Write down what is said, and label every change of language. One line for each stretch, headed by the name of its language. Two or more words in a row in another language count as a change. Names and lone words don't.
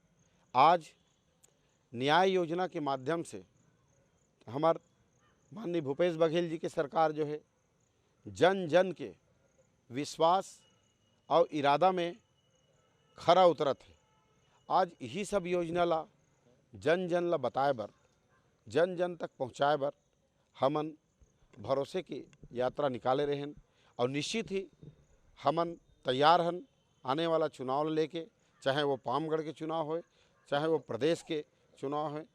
Chhattisgarhi: आज न्याय योजना के माध्यम से हमार माननीय भूपेश बघेल जी की सरकार जो है जन जन के विश्वास और इरादा में खरा उतरत है। आज यही सब योजना ला जन जन ला बताए बर, जन जन तक पहुँचाए बर हमन भरोसे की यात्रा निकाले रहें। और निश्चित ही हमन तैयार हन आने वाला चुनाव लेके, चाहे वो पामगढ़ के चुनाव हो, चाहे वो प्रदेश के चुनाव है।